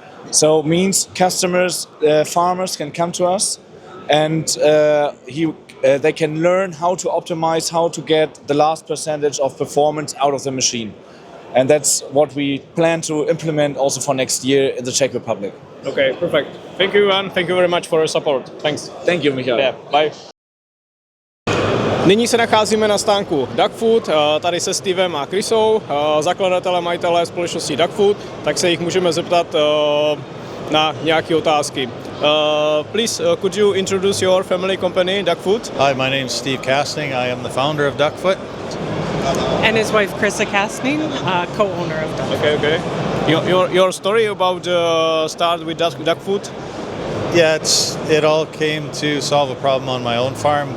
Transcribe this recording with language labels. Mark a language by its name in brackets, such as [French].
[English] So means customers, farmers can come to us, and they can learn how to optimize, how to get the last percentage of performance out of the machine. And that's what we plan to implement also for next year in the Czech Republic. Okay, perfect. Thank you, and thank you very much for your support. Thanks. Thank you, Michal. Yeah, bye. [Czech] Nyní se nacházíme na stánku Duck Food, tady se Stevem a Chrisou, zakladatele, majitele společnosti Duck Food, tak se jich můžeme zeptat na nějaké otázky. [English] Please, could you introduce your family company, Duck Food? Hi, my name's Steve Casting. I am the founder of Duck Food. And his wife, Krista Casting, co-owner of Duck Food. Okay. Your story about start with Duck Food? Yeah, it all came to solve a problem on my own farm.